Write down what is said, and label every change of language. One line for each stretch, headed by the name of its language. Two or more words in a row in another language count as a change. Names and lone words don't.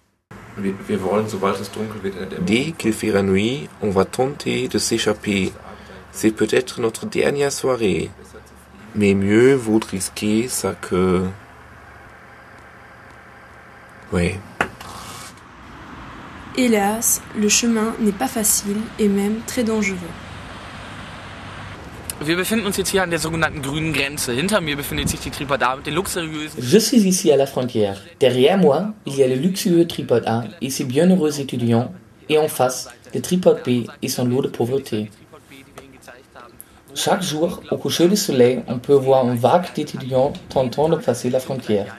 French: Dès qu'il fait la nuit, on va tenter de s'échapper. C'est peut-être notre dernière soirée. Mais mieux vaut risquer ça que... Oui. Hélas, le chemin n'est pas facile et même très dangereux.
German: Wir befinden uns jetzt hier an der sogenannten grünen Grenze. Hinter mir befindet sich die Tripod A mit den luxuriösen...
French: Je suis ici à la frontière. Derrière moi, il y a le luxueux tripode A et ses bienheureux étudiants, et en face, le tripode B et son lot de pauvreté. Chaque jour, au coucher du soleil, on peut voir une vague d'étudiants tentant de passer la frontière.